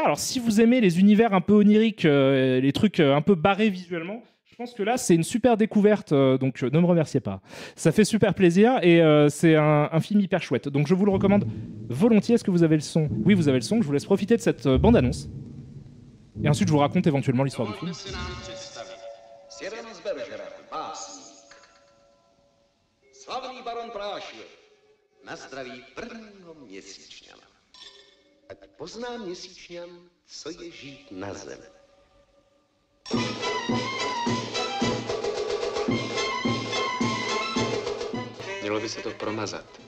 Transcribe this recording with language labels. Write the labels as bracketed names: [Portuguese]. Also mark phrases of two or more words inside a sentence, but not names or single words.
[French] Alors, si vous aimez les univers un peu oniriques, les trucs un peu barrés visuellement, je pense que là, c'est une super découverte, donc ne me remerciez pas. Ça fait super plaisir, et c'est un film hyper chouette. Donc je vous le recommande volontiers. Est-ce que vous avez le son? Oui, vous avez le son. Je vous laisse profiter de cette bande-annonce. Et ensuite, je vous raconte éventuellement l'histoire du film. [Czech] Slavný baron Prášil, na zdraví prvního měsíčňana. Ať pozná měsíčňan, co je žít na zemi. Mělo by se to promazat.